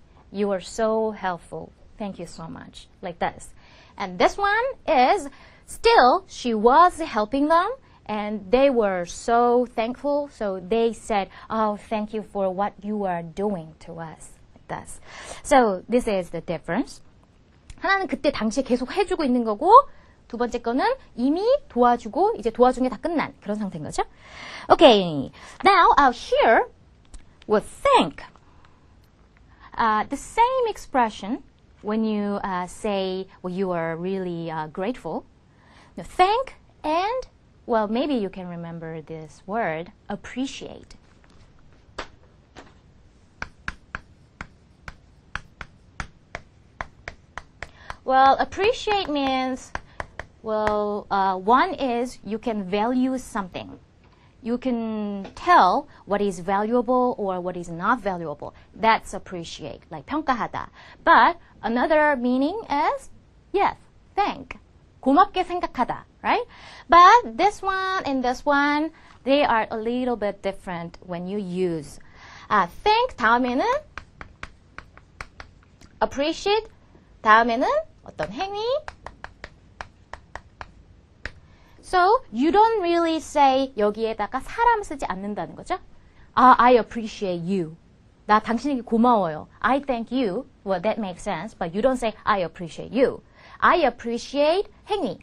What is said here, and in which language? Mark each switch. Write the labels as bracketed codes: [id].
[en] You were so helpful. Thank you so much. Like this. And this one is still, she was helping them. And they were so thankful. So they said, oh, thank you for what you are doing to us. Like this. So this is the difference. [ko] 하나는 그때 당시에 계속 해주고 있는 거고, 두 번째 거는 이미 도와주고 이제 도와준 게 다 끝난 그런 상태인 거죠. [en] Okay, now here with thank, the same expression when you say well, you are really grateful. Now, thank and well, maybe you can remember this word, appreciate. Well, appreciate means, well, one is you can value something. You can tell what is valuable or what is not valuable. That's appreciate, like [ko] 평가하다. [en] But another meaning is, yes, thank. [ko] 고맙게 생각하다, [en] right? But this one and this one, they are a little bit different when you use. [ko] Thank 다음에는 appreciate 다음에는 어떤 행위? [en] So you don't really say [ko] 여기에다가 사람 쓰지 않는다는 거죠. [en] I appreciate you. [ko] 나 당신에게 고마워요. [en] I thank you. Well, that makes sense. But you don't say I appreciate you. I appreciate [ko] 행위.